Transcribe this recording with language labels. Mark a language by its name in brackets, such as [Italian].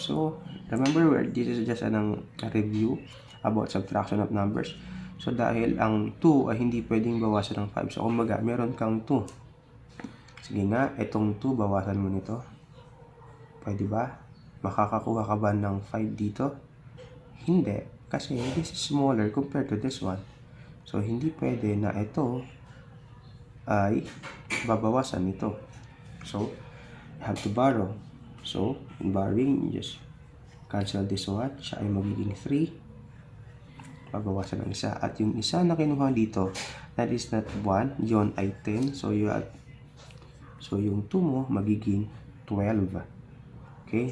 [English] So, remember, this is just a review about subtraction of numbers. [Filipino] So, dahil ang 2 ay hindi pwedeng bawasan ng 5. So, kumbaga, meron kang 2. Sige nga, itong 2, bawasan mo nito. Pwede ba? Makakakuha ka ba ng 5 dito? Hindi. [English] Kasi this is smaller compared to this one. [Filipino] So, hindi pwede na ito ay babawasan nito. [English] So, you have to borrow. So, in borrowing, you just cancel this one. [Filipino] Siya ay magiging 3. Babawasan ng isa. At yung isa na kinuha dito, [English] that is not 1. [Filipino] Yun ay 10. So, yung 2 mo magiging 12. Okay?